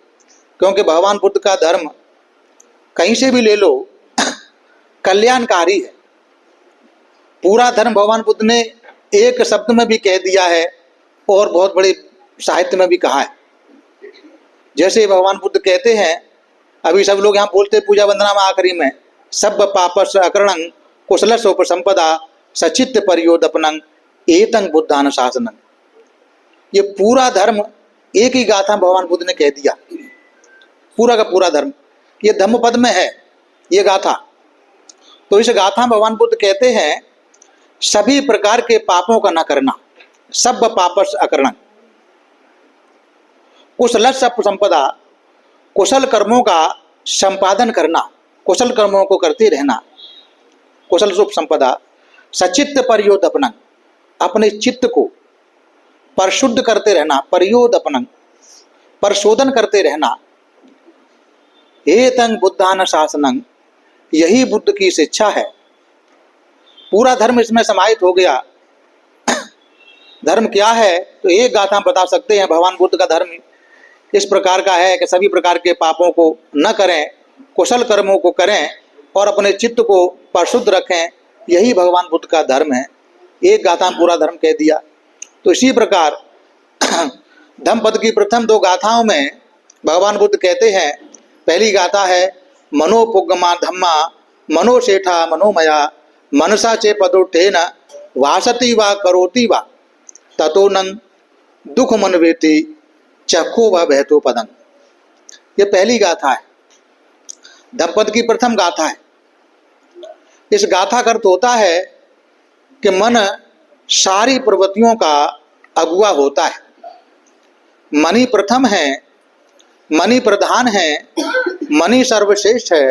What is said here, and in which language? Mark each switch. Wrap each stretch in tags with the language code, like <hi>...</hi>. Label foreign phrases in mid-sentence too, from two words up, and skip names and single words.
<hi>क्योंकि भगवान बुद्ध का धर्म कहीं से भी ले लो कल्याणकारी है। पूरा धर्म भगवान बुद्ध ने एक शब्द में भी कह दिया है और बहुत बड़े साहित्य में भी कहा है। जैसे भगवान बुद्ध कहते हैं, अभी सब लोग यहाँ बोलते पूजा वंदना में आखिरी में,</hi> <pi>सब पापस अकरणं कुशलस उपसंपदा सचित्त परियोदपनं एतं बुद्धान शासनं।</pi> <hi>ये पूरा धर्म एक ही गाथा भगवान बुद्ध ने कह दिया, पूरा का पूरा धर्म ये धम्मपद में है ये गाथा। तो इस गाथा में भगवान बुद्ध कहते हैं सभी प्रकार के पापों का न करना,</hi> <pi>सब पापस अकरणं, कुशलस उपसंपदा,</pi> <hi>कुशल कर्मों का संपादन करना, कुशल कर्मों को करते रहना,</hi> <pi>कुशल उपसंपदा, सचित्त परियोदपनं,</pi> <hi>अपने चित्त को परिशुद्ध करते रहना, परियोदपनं, परिशोधन करते रहना,</hi> <pi>एतं बुद्धान शासनं,</pi> <hi>यही बुद्ध की शिक्षा है। पूरा धर्म इसमें समाहित हो गया। धर्म क्या है तो एक गाथा बता सकते हैं। भगवान बुद्ध का धर्म इस प्रकार का है कि सभी प्रकार के पापों को न करें, कुशल कर्मों को करें और अपने चित्त को परिशुद्ध रखें, यही भगवान बुद्ध का धर्म है। एक गाथा में पूरा धर्म कह दिया। तो इसी प्रकार धम्मपद की प्रथम 2 गाथाओं में भगवान बुद्ध कहते हैं, पहली गाथा है</hi> <pi>मनोपुग्गमा धम्मा मनोशेठा मनोमया मनसा चे पदोठेन वासति वा करोति वा ततो नंग दुख मनवेति चक्को व बहतो पदं।</pi> <hi>ये पहली गाथा है, धम्मपद की प्रथम गाथा है। इस गाथा का अर्थ होता है कि मन सारी प्रवृत्तियों का अगुआ होता है। मन ही प्रथम है, मन ही प्रधान है, मन ही सर्वश्रेष्ठ है।</hi>